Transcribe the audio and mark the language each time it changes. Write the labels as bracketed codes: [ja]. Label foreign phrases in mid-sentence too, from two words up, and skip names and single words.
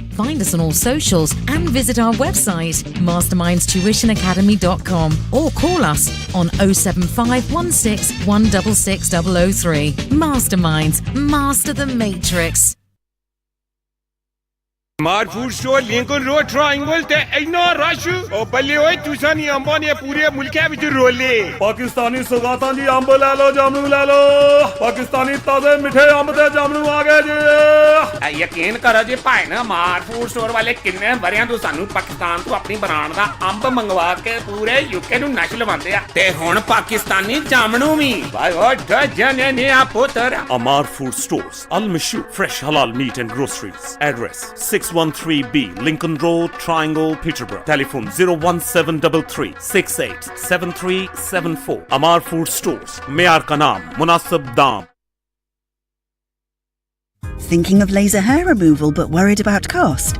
[en] Find us on all socials and visit our website mastermindstuitionacademy.com or call us on 07516 166 003. Masterminds, master the matrix. Mart Food Store, Lincoln Road, Triangle, [pa] تے اینا [en] rush. [pa] او بلے ہوئے تسانی امباں نے پورے ملکے وچ رولے. پاکستانی سوغاتاں جی امب لے لو، جامنو لے لو. پاکستانی تازے مٹھے امب تے جامنو آ گئے جی. یقین کرو جی بھائی نا مارٹ فوڈ سٹور والے کنے واریاں تو سانوں پاکستان تو اپنی برانڈ دا امب منگوا کے پورے یوکے نوں نش لواندے آ تے ہن پاکستانی جامنو بھی بھائی او جنے نے آ پتر [en] Amar Food Stores, Al Mashu, fresh halal meat and groceries. Address 613B Lincoln Road, Triangle, Peterborough. Telephone 01733 687374. [ur] Amar Food Stores, معیار کا نام، مناسب دام. [en] Thinking of laser hair removal but worried about cost?